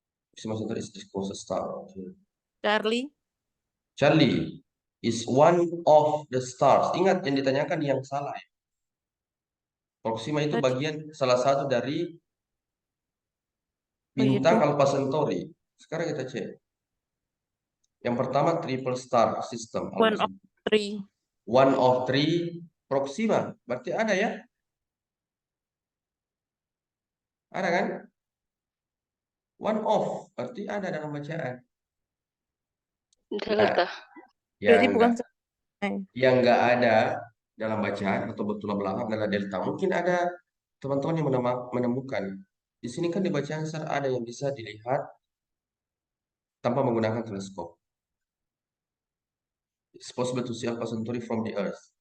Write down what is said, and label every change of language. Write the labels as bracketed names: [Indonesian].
[English] Proxima Centauri is the closest star. Okay. Charlie. Charlie is one of the stars. [Indonesian] Ingat yang ditanyakan yang salah ya. Proxima itu Tadi. bagian salah satu dari Begitu. bintang Alpha Centauri. Sekarang kita cek. Yang pertama [English] triple star system. One of three. One of three Proxima. [Indonesian] Berarti ada ya? Ada kan? [English] One of. [Indonesian] Berarti ada dalam bacaan. Delta. Yang Jadi bukan enggak, yang enggak ada dalam bacaan atau bertolak belakang adalah delta. Mungkin ada teman-teman yang menemukan. Di sini kan di bacaan sar ada yang bisa dilihat tanpa menggunakan teleskop. [English] It's possible to see Alpha Centauri from the Earth.